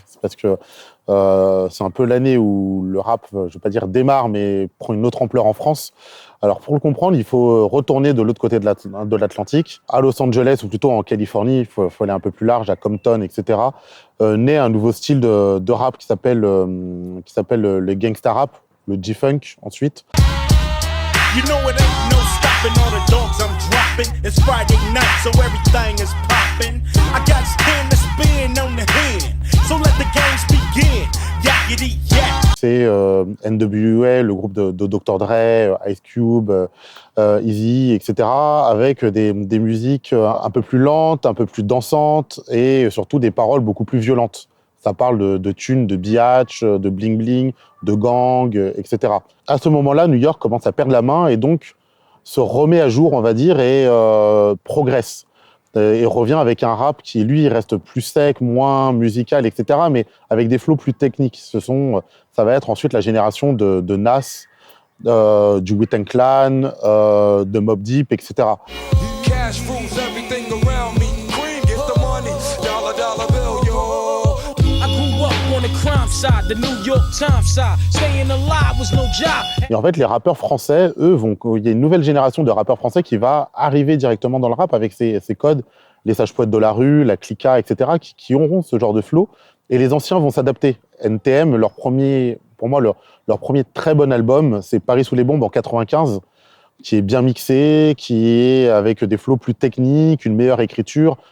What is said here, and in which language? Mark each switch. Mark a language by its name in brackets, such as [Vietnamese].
[French] C'est parce que c'est un peu l'année où le rap, je vais pas dire démarre, mais prend une autre ampleur en France. Alors, pour le comprendre, il faut retourner de l'autre côté de l'Atlantique, à Los Angeles, ou plutôt en Californie. Il faut aller un peu plus large, à Compton, etc. Naît un nouveau style de rap qui s'appelle le gangsta rap, le G-Funk, ensuite. [English] You know it ain't no stopping all the dogs I'm dropping. It's Friday night, so everything is popping. I got stand to spin on the hand, so let the games begin. [French] Yakety yak. C'est NWA, le groupe de Dr. Dre, Ice Cube, Eazy, etc., avec des musiques un peu plus lentes, un peu plus dansantes, et surtout des paroles beaucoup plus violentes. Ça parle de thunes, de biatch, de bling-bling, de gang, etc. À ce moment-là, New York commence à perdre la main et donc se remet à jour, on va dire, et progresse. Et revient avec un rap qui, lui, reste plus sec, moins musical, etc., mais avec des flows plus techniques. Ça va être ensuite la génération de Nas, du Wu-Tang Clan, de Mobb Deep, etc. [English] Cash rules everything around me. Cream, get the money. Dollar, dollar bill, yo. I grew up on the crime side, the New York Times side. Staying alive was no job. [French] Et en fait, les rappeurs français, eux, il y a une nouvelle génération de rappeurs français qui va arriver directement dans le rap avec ces codes, les sages poètes de la rue, la Clica, etc., qui auront ce genre de flow. Et les anciens vont s'adapter. NTM, pour moi, leur premier très bon album, c'est Paris sous les bombes en 95, qui est bien mixé, qui est avec des flows plus techniques, une meilleure écriture.